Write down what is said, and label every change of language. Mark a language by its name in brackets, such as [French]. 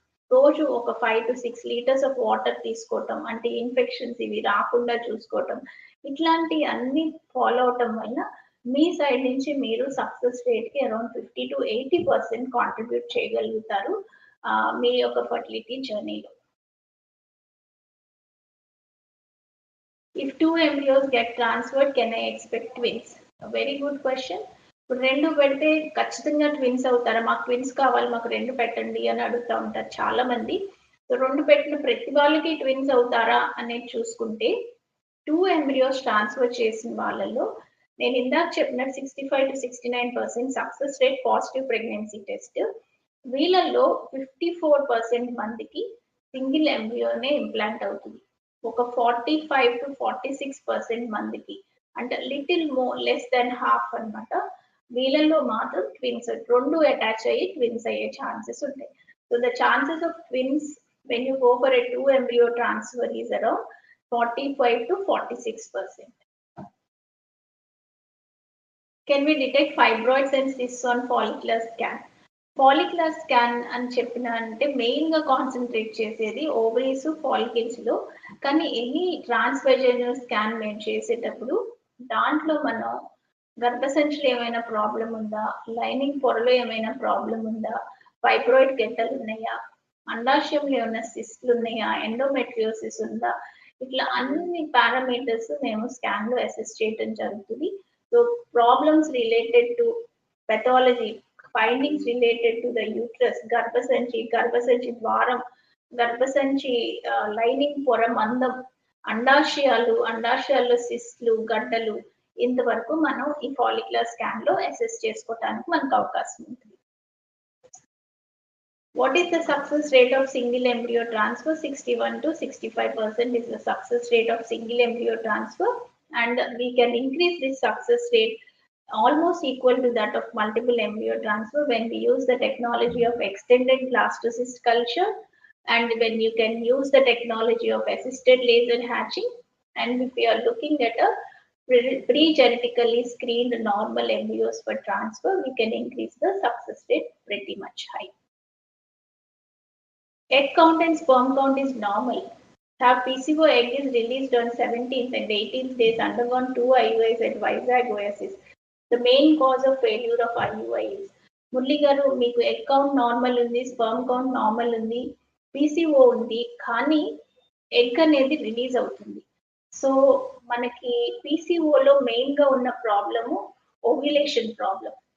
[Telugu] రోజు ఒక 5 to 6 litres of water తీసుకోవటం, అంటే ఇన్ఫెక్షన్స్ ఇవి రాకుండా చూసుకోవటం, ఇట్లాంటి అన్ని ఫాలో అవటం వల్ల మీ సైడ్ నుంచి మీరు సక్సెస్ రేట్‌కి అరౌండ్ 50-80% కాంట్రిబ్యూట్ చేయగలుగుతారు మీ యొక్క ఫర్టిలిటీ జర్నీలో. [English] If two embryos get transferred, can I expect twins? A very good question. [Telugu] ఇప్పుడు 2 పెడితే ఖచ్చితంగా ట్విన్స్ అవుతారా? మాకు ట్విన్స్ కావాలి, మాకు 2 పెట్టండి అని అడుగుతా ఉంటారు చాలామంది. సో 2 పెట్టిన ప్రతి వాళ్ళకి ట్విన్స్ అవుతారా అనేది చూసుకుంటే, 2 ఎంబ్రియోస్ ట్రాన్స్‌ఫర్ చేసిన వాళ్ళలో నేను ఇందాక చెప్పినట్టు 65-69% success rate positive pregnancy test. వీళ్ళల్లో 54% మందికి సింగిల్ ఎంబ్రియోనే ఇంప్లాంట్ అవుతుంది. ఒక 45-46% మందికి, అంటే లిటిల్ లెస్ దెన్ హాఫ్ అన్నమాట. వీళ్ళలో మాత్రం ట్విన్స్ 2 అటాచ్ అయ్యి ట్విన్స్ అయ్యే ఛాన్సెస్ ఉంటాయి. [English] So the chances of twins when you go for a 2 embryo transfer is around 45-46%. Can we detect fibroids and cysts on follicular scan? [Telugu] Follicular scan అని చెప్పిన అంటే మెయిన్‌గా కాన్సంట్రేట్ చేసేది ఓవరీస్, ఫాలికల్స్‌లో. కానీ any transvaginal scan మేము చేసేటప్పుడు దాంట్లో మనం గర్భసంచిలో ఏమైనా ప్రాబ్లమ్ ఉందా? లైనింగ్ పొరలో ఏమైనా ప్రాబ్లమ్ ఉందా? ఫైబ్రాయిడ్ గెడ్డలున్నాయా? అండాశయంలో ఏమైనా సిస్ట్‌లున్నాయా? ఎండోమెట్రియోసిస్ ఉందా? ఇట్లా అన్ని పారామీటర్స్ మేము స్కాన్‌లో అసెస్ చేయటం జరుగుతుంది. So problems related to pathology, [English] findings related to the uterus, [Telugu] గర్భసంచి ద్వారం, గర్భసంచి లైనింగ్ పొర మందం, అండాశయాల్లో సిస్ట్‌లు, గడ్డలు, ఇంతవరకు మనం ఈ ఫాలిక్యులర్ స్కాన్‌లో అసెస్ చేసుకోవటానికి మనకు అవకాశం ఉంటుంది. [English] What is the success rate of single embryo transfer? 61-65% is the success rate of single embryo transfer, and we can increase this success rate almost equal to that of multiple embryo transfer when we use the technology of extended blastocyst culture, and when you can use the technology of assisted laser hatching, and if we are looking at a pre-genetically screened normal embryos for transfer, we can increase the success rate pretty much high. Egg count and sperm count is normal. Have PCO egg is released on 17th and 18th days undergone 2 IUIs at Vijayawada Oasis. The main cause of failure of IUI is [Telugu] Murali గారు మీకు egg count normal ఉంది, sperm count normal ఉంది, PCO ఉంది, కానీ egg అనేది release అవుతుంది. So మనకి పీసీఓలో మెయిన్గా ఉన్న ప్రాబ్లము ఓవ్యులేషన్ ప్రాబ్లం.